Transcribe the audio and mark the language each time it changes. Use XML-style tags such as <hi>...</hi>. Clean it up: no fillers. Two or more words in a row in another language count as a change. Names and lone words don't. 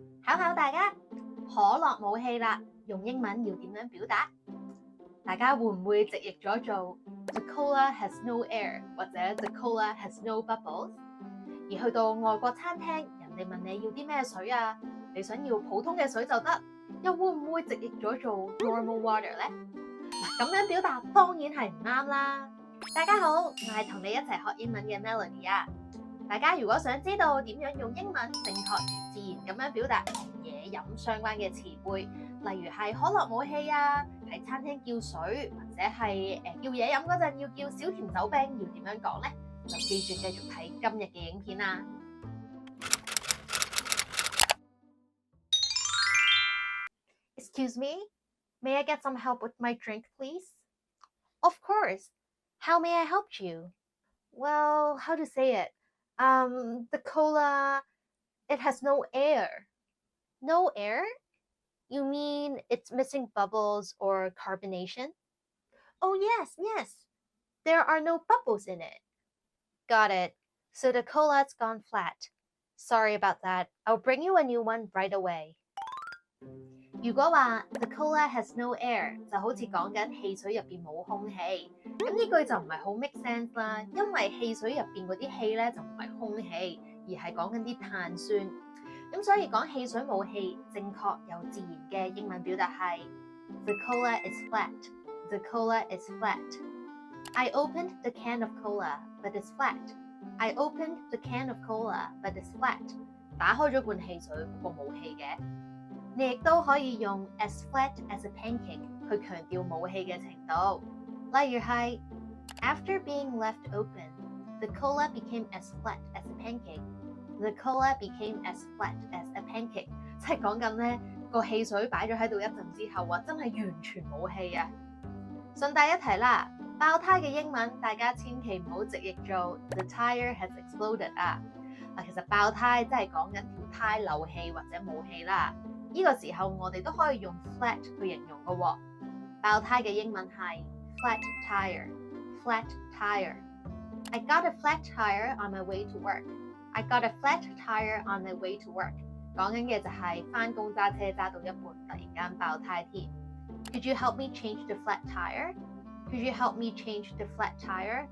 <yue>考考大家，可樂冇氣啦，用英文要點樣表達？大家會唔會直譯咗做</yue> <en>The cola has no air</en> <yue>或者</yue> <en>The cola has no bubbles？</en> <yue>而去到外國餐廳，人哋問你要啲咩水啊？你想要普通嘅水就得，又會唔會直譯咗做</yue> <en>normal water</en> <yue>呢？咁樣表達當然係唔啱啦。大家好，我係同你一齊學英文嘅 Melody 啊。大家如果想知道點樣用英文正確而自然咁樣表達同嘢飲相關嘅詞彙，例如係可樂冇氣啊，喺餐廳叫水，或者係叫嘢飲嗰陣要叫小甜酒冰，要點樣講呢？就記住繼續睇今日嘅影片啦。</yue> <en>Excuse me, may I get some help with my drink, please? Of course. How may I help you? Well, how to say it? The cola, it has no air. No air? You mean it's missing bubbles or carbonation? Oh, yes. There are no bubbles in it. Got it. So the cola's gone flat. Sorry about that. I'll bring you a new one right away.</en> <yue>如果話</yue> <en>the cola has no air，</en> <yue>就好似講緊汽水入邊冇空氣，咁呢句就唔係好</yue> <en>make sense</en> <yue>啦，因為汽水入邊嗰啲氣咧就唔係空氣，而係講緊啲碳酸。咁所以講汽水冇氣，正確又自然嘅英文表達係</yue> <en>The cola is flat. The cola is flat. I opened the can of cola, but it's flat. I opened the can of cola, but it's flat.</en> <yue>打開咗罐汽水，不過冇氣嘅。你亦都可以用</yue> <en>as flat as a pancake</en> <yue>去強調冇氣嘅程度，例如係</yue> <en>After being left open, the cola became as flat as a pancake. The cola became as flat as a pancake，</en> <yue>即係講緊咧個汽水擺咗喺度一陣之後啊，真係完全冇氣啊！順帶一提啦，爆胎嘅英文大家千祈唔好直譯做</yue> <en>The tire has exploded</en> <yue>啊！其實爆胎真係講緊條胎漏氣或者冇氣啦。呢個時候我哋都可以用 flat 去形容嘅喎。爆胎嘅英文係</yue> <en>flat tire。 Flat tire. I got a flat tire on my way to work. I got a flat tire on my way to work.</en> <yue>講緊嘅就係返工揸車揸到一半，突然間爆胎添。</yue> <en>Could you help me change the flat tire? Could you help me change the flat tire?</en>